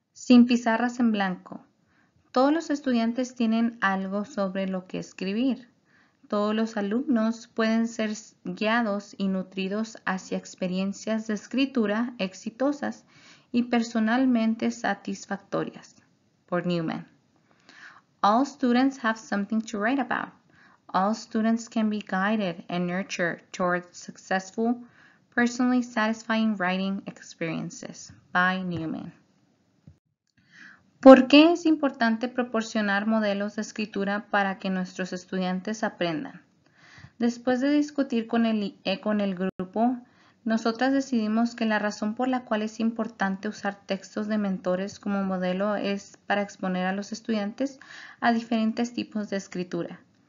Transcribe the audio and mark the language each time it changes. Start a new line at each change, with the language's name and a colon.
Spanish: Sin pizarras en blanco. Todos los estudiantes tienen algo sobre lo que escribir. Todos los alumnos pueden ser guiados y nutridos hacia experiencias de escritura exitosas y personalmente satisfactorias. Por Newman.
English: All students have something to write about. All students can be guided and nurtured towards successful, personally satisfying writing experiences. By Newman.
Spanish: ¿Por qué es importante proporcionar modelos de escritura para que nuestros estudiantes aprendan? Después de discutir con el grupo, nosotras decidimos que la razón por la cual es importante usar textos de mentores como modelo es para exponer a los estudiantes a diferentes tipos de escritura.